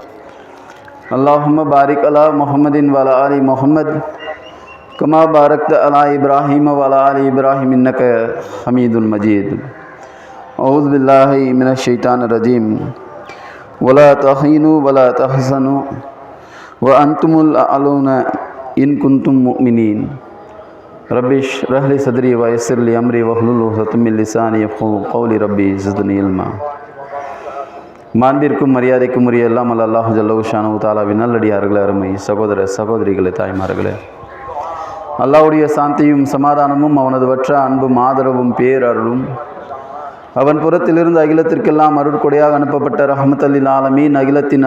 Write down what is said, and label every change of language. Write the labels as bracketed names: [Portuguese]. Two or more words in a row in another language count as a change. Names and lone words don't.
[Arabic] اللهم بارك على محمد وعلى آل محمد كما باركت على إبراهيم وعلى آل إبراهيم إنك حميد مجيد أعوذ بالله من الشيطان الرجيم ولا تهينوا ولا تحزنوا وأنتم الأعلون إن كنتم مؤمنين ربي اشرح لي صدري ويسر لي أمري واحلل عقدة من لساني يفقهوا قولي ربي زدني علما. [Tamil] மாண்பிற்கும் மரியாதைக்கும் உரிய எல்லாம் அல்லாஹ் [Arabic] جلّ الله شأنه [Tamil] தஆலாவின் நல்லடியார்களே, அருமை சகோதர சகோதரிகளே, தாய்மார்களே, அல்லாஹ்வுடைய சாந்தியும் சமாதானமும் அவனது வற்ற அன்பும் ஆதரவும் பேரருளும் அவன் புறத்திலிருந்து அகிலத்திற்கெல்லாம் அருட்கொடையாக அனுப்பப்பட்ட [Arabic] رحمة للعالمين [Tamil] அகிலத்தின்